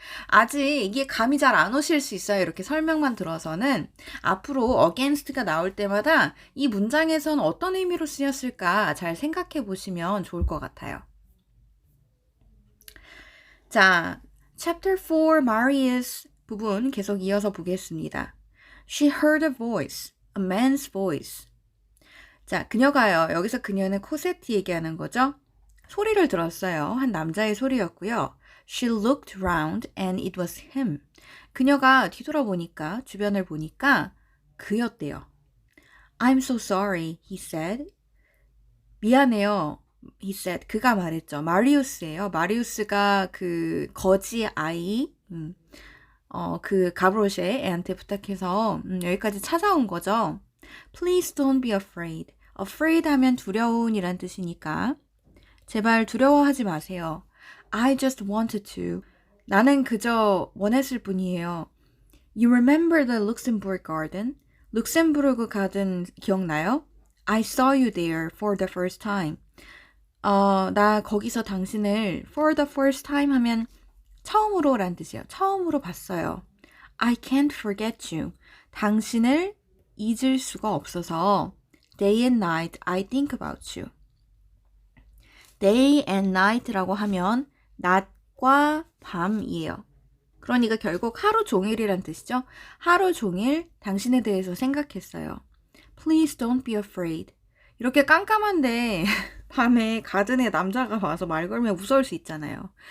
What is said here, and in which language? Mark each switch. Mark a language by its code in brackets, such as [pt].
[ko] 아직 이게 감이 잘 안 오실 수 있어요. 이렇게 설명만 들어서는 앞으로 against가 나올 때마다 이 문장에서는 어떤 의미로 쓰였을까 잘 생각해 보시면 좋을 것 같아요. [en] 자, chapter 4 Marius [ko] 부분 계속 이어서 보겠습니다. [en] She heard a voice, a man's voice. [ko] 자, 그녀가요. 여기서 그녀는 코세트 얘기하는 거죠. 소리를 들었어요. 한 남자의 소리였고요. [en] She looked round and it was him. [ko] 그녀가 뒤돌아보니까, 주변을 보니까 그였대요. [en] I'm so sorry, he said. [ko] 미안해요. [en] he said. [ko] 그가 말했죠. 마리우스예요. 마리우스가 그 거지 아이, 그 가브로쉐 애한테 부탁해서 여기까지 찾아온 거죠. [en] Please don't be afraid. [ko] afraid 하면 두려운이란 뜻이니까 제발 두려워하지 마세요. [en] I just wanted to. [ko] 나는 그저 원했을 뿐이에요. [en] You remember the Luxembourg Garden? [ko] 룩셈부르크 가든 기억나요? [en] I saw you there for the first time. [ko] 나 거기서 당신을 [en] for the first time [ko] 하면 처음으로 란 뜻이에요. 처음으로 봤어요. [en] I can't forget you. [ko] 당신을 잊을 수가 없어서 [en] day and night I think about you. day and night [ko] 라고 하면 낮과 밤이에요. 그러니까 결국 하루 종일이란 뜻이죠. 하루 종일 당신에 대해서 생각했어요. [en] Please don't be afraid. [ko] 이렇게 깜깜한데 밤에 가든에 남자가 와서 말 걸면 무서울 수 있잖아요.